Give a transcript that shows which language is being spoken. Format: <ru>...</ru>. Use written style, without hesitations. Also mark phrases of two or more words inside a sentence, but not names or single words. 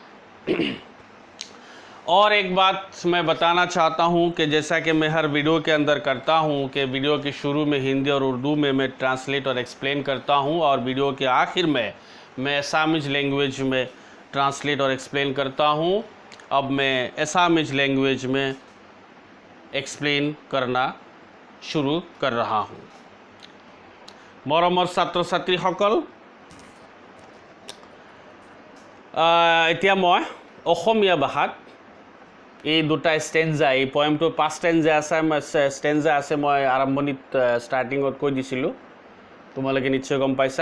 <hi>और एक बात मैं बताना चाहता हूं कि जैसा कि मैं हर वीडियो के अंदर करता हूं कि वीडियो के शुरू में हिंदी और उर्दू में मैं ट्रांसलेट और एक्सप्लेन करता हूं, और वीडियो के आखिर में मैं</hi> <en>Assamese language</en> <hi>में ट्रांसलेट और एक्सप्लेन करता हूं। अब मैं</hi> <en>Assamese language</en> <hi>में एक्सप्लेन करना शुरू कर रहा हूं।</hi> <as>মৰমৰ ছাত্ৰ ছাত্ৰীসকল, এতিয়া মই অসমীয়া ভাষাত এই 2টা ষ্টেঞ্জা, এই পয়েমটো 5 ষ্টেঞ্জা আছে, মই আৰম্ভণিত ষ্টাৰ্টিঙত কৈ দিছিলোঁ, তোমালোকে নিশ্চয় গম পাইছা।</as>